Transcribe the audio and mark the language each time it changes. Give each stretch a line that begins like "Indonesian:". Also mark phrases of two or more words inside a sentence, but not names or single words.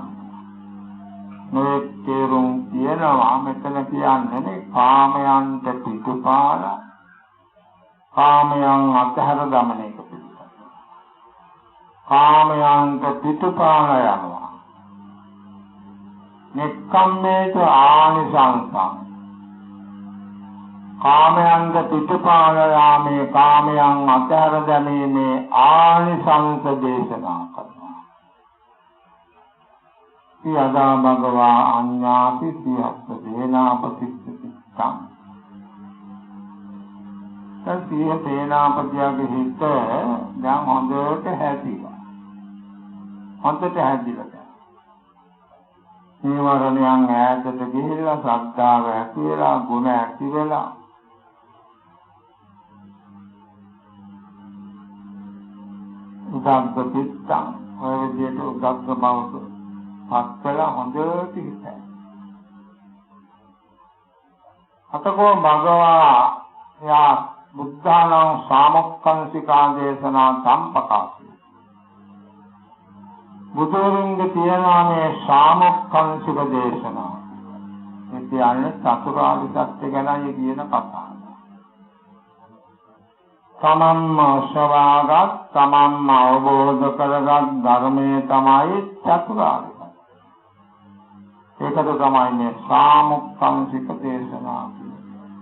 Sinhala: මේ තේරුම් කියනවා මෙතන කියන්නේ මේ කාමයන්ට පිටුපාල කාමයන් අතහැර දමන එක පිළිබඳ කාමයන්ට පිටුපාල යනවා
Pali: නෙක්ඛම්මේත ආනිසංසං
Sinhala: කාමයන්ට පිටුපාල යාමේ කාමයන් අතහැර දැමීමේ ආනිසංස දේශනා කරනවා
Pali: යදා භගවා අඤ්ඤාපි සියස්ස සේනාපතිස්සං
Sinhala: සිය සේනාපතියගේ හිත දැන් හොඳට හැදිලා නීවරණයන් ඈතට ගිහිල්ලා ශ්‍රද්ධාව ඇති වෙලා ගුණ ඇති වෙලා
Pali: උදාග්ග පිට්ඨං
Sinhala: ඔය විදිහට උදාග්ග බවට පස්සලා හොඳට හිතයි.
Pali: අතකෝ භගවා යා බුද්ධානං සාමොක්ඛංසිකා දේශනා සම්පකාසී.
Sinhala: බුදුරන්ගේ තියෙනවා මේ සාමොක්ඛංසික දේශනා. ඒ කියන්නේ චතුරාර්ය සත්‍ය ගැනයි කියන කතාව. තමන්ම ශ්‍රවාගත් තමන්ම අවබෝධ කරගත් ධර්මයේ තමයි චතුරාර්ය ඒකද තමයි මේ සාමුක්ඛංසික දේශනා කියන්නේ.